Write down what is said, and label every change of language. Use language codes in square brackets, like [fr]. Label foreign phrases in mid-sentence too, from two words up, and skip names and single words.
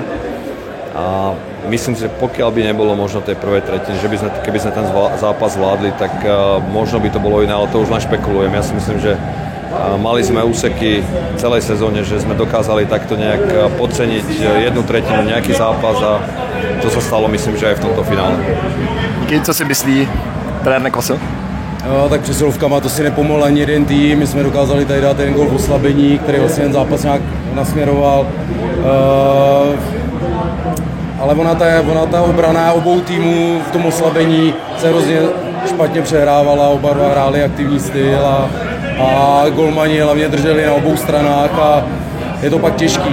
[sk] A myslím si, že pokiaľ by nebolo možno tej prvej tretiny, že keby sme ten zápas zvládli, tak možno by to bolo iné, ale to už len špekulujem. Ja si myslím, že mali sme úseky v celej sezóne, že sme dokázali takto nejak podceniť jednu tretinu, nejaký zápas a to sa stalo, myslím, že aj v tomto finále. [cs] Díky, co si myslí trenér Nekosil? Tak přesilovkama to si nepomohl ani jeden tým, my jsme dokázali tady dát ten gól v oslabení, který vlastně ten zápas nějak nasměroval. Ale ona ta obrana obou týmů v tom oslabení se hrozně špatně přehrávala, oba dva hráli aktivní styl a golmani hlavně drželi na obou stranách a je to pak těžký.